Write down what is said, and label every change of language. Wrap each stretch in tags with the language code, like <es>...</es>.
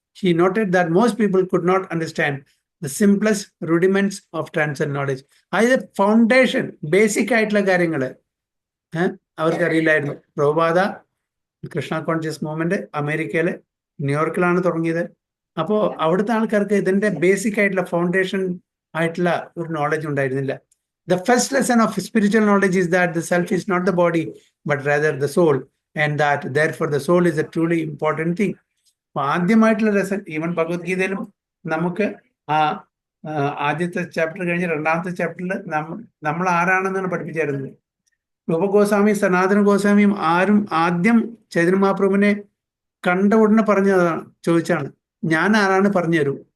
<en>He noted that most people could not understand the simplest rudiments of transcendent knowledge.</en> <ml>അതായത് foundation, basic ആയിട്ടുള്ള കാര്യങ്ങൾ അവർക്കറിയില്ലായിരുന്നു. Prabhupada Krishna conscious movement അമേരിക്കയിലെ ന്യൂയോർക്കിലാണ് തുടങ്ങിയത്. അപ്പോൾ അവിടുത്തെ ആൾക്കാർക്ക് ഇതിന്റെ ബേസിക് ആയിട്ടുള്ള ഫൗണ്ടേഷൻ ആയിട്ടുള്ള ഒരു നോളജ് ഉണ്ടായിരുന്നില്ല.</ml> <en>The first lesson of spiritual knowledge is that the self is not the body, but rather the soul, and that therefore the soul is a truly important thing.</en> <ml>അപ്പൊ ആദ്യമായിട്ടുള്ള lesson even ഭഗവത്ഗീതയിലും നമുക്ക് ആ ആദ്യത്തെ chapter കഴിഞ്ഞ് രണ്ടാമത്തെ ചാപ്റ്ററിൽ നമ്മൾ ആരാണെന്നാണ് പഠിപ്പിച്ചായിരുന്നത്. രൂപഗോസ്വാമി സനാതന ഗോസ്വാമിയും ആരും ആദ്യം ചൈതന്യ മഹാപ്രഭുവിനെ കണ്ട ഉടനെ പറഞ്ഞതാണ്, ചോദിച്ചാണ്, ഞാൻ ആരാണ് പറഞ്ഞു തരൂ.</ml>